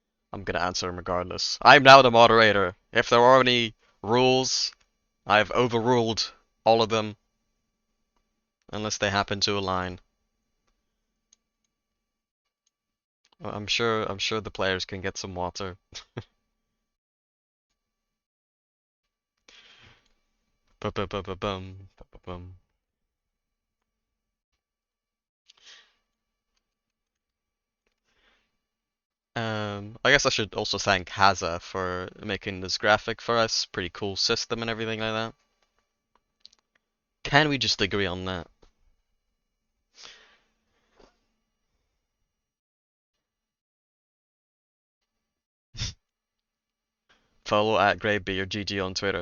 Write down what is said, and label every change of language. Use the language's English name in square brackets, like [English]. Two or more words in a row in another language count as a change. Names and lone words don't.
[English] I'm gonna answer him regardless. I'm now the moderator. If there are any rules, I've overruled all of them, unless they happen to align. I'm sure the players can get some water. Ba-ba-ba-ba-bum, ba-ba-bum. I guess I should also thank Haza for making this graphic for us. Pretty cool system and everything like that. Can we just agree on that? Follow at GreybeardGG on Twitter.